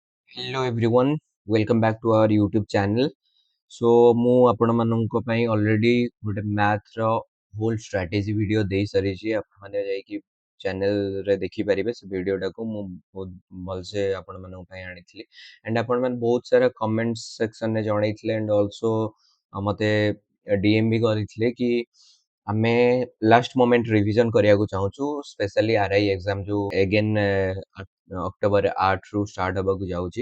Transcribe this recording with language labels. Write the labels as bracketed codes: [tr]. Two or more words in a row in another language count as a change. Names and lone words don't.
[en] Hello everyone, welcome back to our YouTube channel. [or] So ମୁଁ ଆପଣମାନଙ୍କ ପାଇଁ ଅଲରେଡି ଗୋଟେ ମ୍ୟାଥର [en] whole strategy video [or] ଦେଇ ସାରିଛି। ଆପଣମାନେ ଯାଇକି ଚ୍ୟାନେଲରେ ଦେଖିପାରିବେ ସେ ଭିଡ଼ିଓଟାକୁ। ମୁଁ ବହୁତ ଭଲସେ ଆପଣମାନଙ୍କ ପାଇଁ ଆଣିଥିଲି ଆଣ୍ଡ ଆପଣମାନେ ବହୁତ ସାରା କମେଣ୍ଟ ସେକ୍ସନରେ ଜଣେଇଥିଲେ [en] and also [or] ମୋତେ DM ବି କରିଥିଲେ କି ଆମେ [en] last moment revision [or] କରିବାକୁ ଚାହୁଁଛୁ, [en] specially RI exam [or] ଯୋଉ [en] again October [or] 8ରୁ ଷ୍ଟାର୍ଟ ହେବାକୁ ଯାଉଛି।